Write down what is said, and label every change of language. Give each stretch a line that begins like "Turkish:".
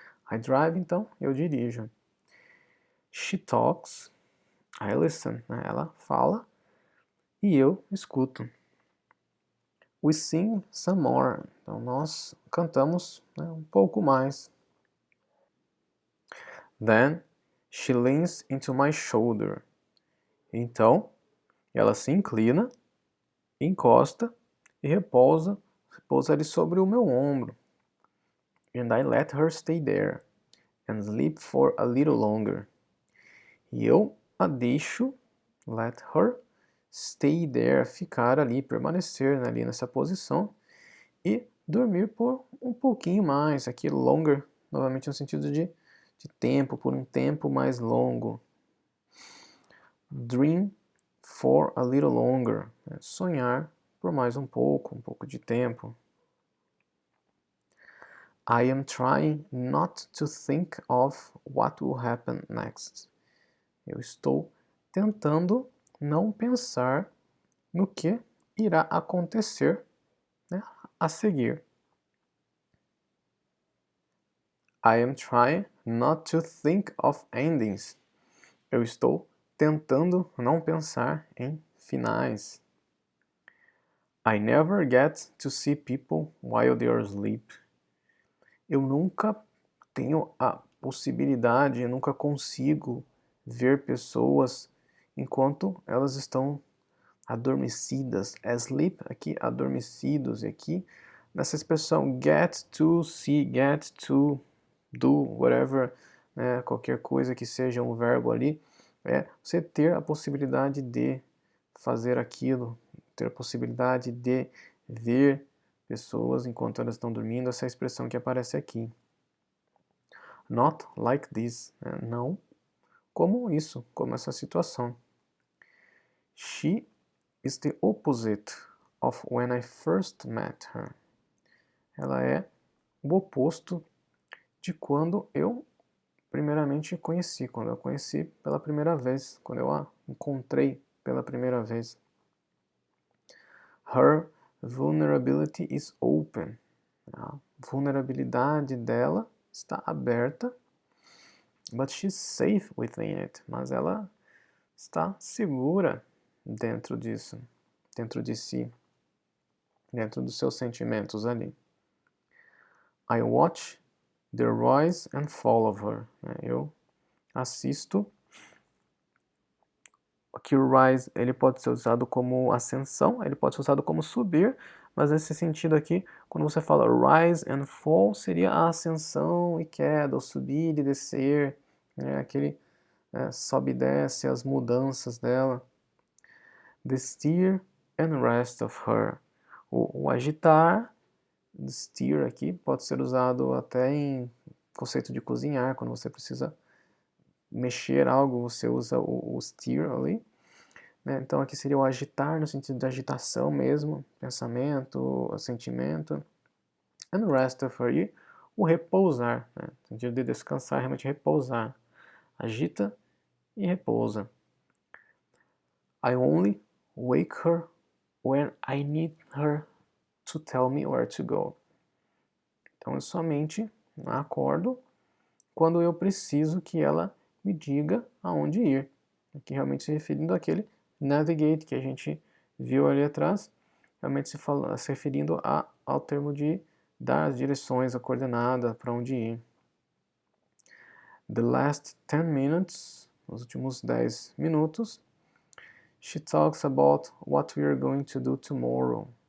English: I drive,
Portuguese: então, eu dirijo.
English: She talks, I listen,
Portuguese: né, ela fala e eu escuto.
English: We sing some more,
Portuguese: então nós cantamos, né, um pouco mais.
English: Then she leans into my shoulder.
Portuguese: Então, ela se inclina, encosta e repousa ali sobre o meu ombro.
English: And I let her stay there and sleep for a little longer.
Portuguese: E eu a deixo, let her stay there, ficar ali, permanecer ali nessa posição e dormir por um pouquinho mais. Aqui longer, novamente no sentido de tempo, por um tempo mais longo.
English: Dream for a little longer,
Portuguese: sonhar por mais um pouco de tempo.
English: I am trying not to think of what will happen next.
Portuguese: Eu estou tentando não pensar no que irá acontecer, né, a seguir.
English: I am trying not to think of endings.
Portuguese: Eu estou tentando não pensar em finais.
English: I never get to see people while they are asleep.
Portuguese: Eu nunca tenho a possibilidade, eu nunca consigo ver pessoas enquanto elas estão adormecidas. Asleep, aqui adormecidos, e aqui nessa expressão get to see, get to do, whatever, né, qualquer coisa que seja um verbo ali, é você ter a possibilidade de fazer aquilo, ter a possibilidade de ver pessoas enquanto elas estão dormindo, essa é a expressão que aparece aqui.
English: Not like this,
Portuguese: né? Não como isso, como essa situação.
English: She is the opposite of when I first met her.
Portuguese: Ela é o oposto de quando eu primeiramente conheci, quando eu conheci pela primeira vez, quando eu a encontrei pela primeira vez.
English: Her vulnerability is open.
Portuguese: A vulnerabilidade dela está aberta,
English: but she's safe within it.
Portuguese: Mas ela está segura dentro disso, dentro de si, dentro dos seus sentimentos ali.
English: I watch the rise and fall of her.
Portuguese: Eu assisto. Aqui o rise ele pode ser usado como ascensão, ele pode ser usado como subir, mas nesse sentido aqui, quando você fala rise and fall, seria a ascensão e queda, o subir e descer, né? Aquele sobe e desce, as mudanças dela.
English: The stir and rest of her.
Portuguese: O agitar, stir aqui, pode ser usado até em conceito de cozinhar, quando você precisa mexer algo, você usa o stir ali. Né? Então aqui seria o agitar, no sentido de agitação mesmo, pensamento, sentimento.
English: And rest of her,
Portuguese: e o repousar, né? No sentido de descansar, realmente repousar. Agita e repousa.
English: I only wake her when I need her to tell me where to go.
Portuguese: Então eu somente acordo quando eu preciso que ela me diga aonde ir. Aqui realmente se referindo àquele navigate que a gente viu ali atrás, realmente se referindo ao termo de dar as direções, a coordenada para onde ir.
English: The last 10 minutes,
Portuguese: os últimos 10 minutos,
English: she talks about what we are going to do tomorrow.